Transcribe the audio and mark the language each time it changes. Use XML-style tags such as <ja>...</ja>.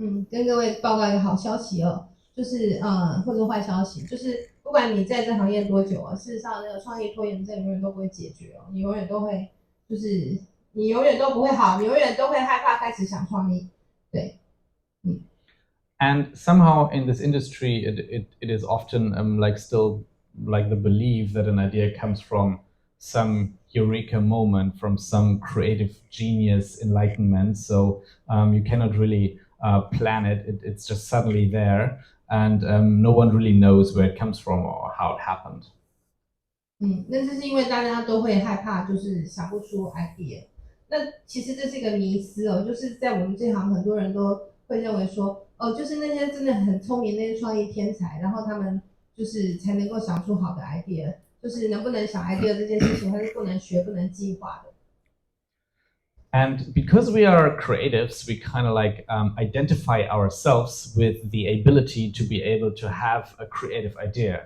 <zh>跟各位报告一个好消息哦，就是或者坏消息，就是不管你在这行业多久啊，事实上那个创意拖延症永远都不会解决哦，你永远都会就是你永远都不会好，你永远都会害怕开始想创意，对。</zh> <en>And somehow in this industry, it is often still the belief that an idea comes from some eureka moment, from some creative genius enlightenment. So you cannot really plan it. It's just suddenly there, and no one really knows where it comes from or how it happened.</en> <zh>那这是因为大家都会害怕，就是想不出 idea。那其实这是一个迷思哦，就是在我们这行很多人都会认为说，哦，就是那些真的很聪明那些创意天才，然后他们就是才能够想出好的 idea， 就是能不能想 idea 这件事情，它是不能学、不能计划的。</zh> <en>And because we are creatives, we kind of identify ourselves with the ability to be able to have a creative idea.</en>